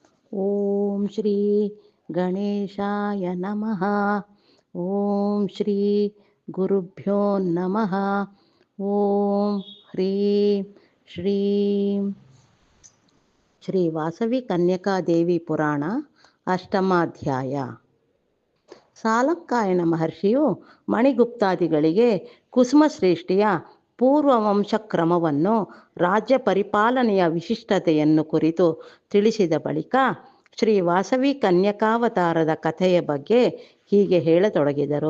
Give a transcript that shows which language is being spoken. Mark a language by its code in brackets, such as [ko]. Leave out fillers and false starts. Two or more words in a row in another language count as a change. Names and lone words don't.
[sa] ಓಂ ಶ್ರೀ ಗಣೇಶಾಯ ನಮಃ. ಓಂ ಶ್ರೀ ಗುರುಭ್ಯೋ ನಮಃ. ಓಂ ಹ್ರೀಂ ಶ್ರೀಂ. [kn] ಶ್ರೀ ವಾಸವಿ ಕನ್ಯಕಾದೇವಿ ಪುರಾಣ ಅಷ್ಟಮಾಧ್ಯಾಯ. ಸಾಲಕ್ಕಾಯನ ಮಹರ್ಷಿಯು ಮಣಿಗುಪ್ತಾದಿಗಳಿಗೆ ಕುಸುಮಶ್ರೇಷ್ಠಿಯ ಪೂರ್ವವಂಶಕ್ರಮವನ್ನು ರಾಜ್ಯ ಪರಿಪಾಲನೆಯ ವಿಶಿಷ್ಟತೆಯನ್ನು ಕುರಿತು ತಿಳಿಸಿದ ಬಳಿಕ ಶ್ರೀ ವಾಸವಿ ಕನ್ಯಕಾವತಾರದ ಕಥೆಯ ಬಗ್ಗೆ ಹೀಗೆ ಹೇಳತೊಡಗಿದರು.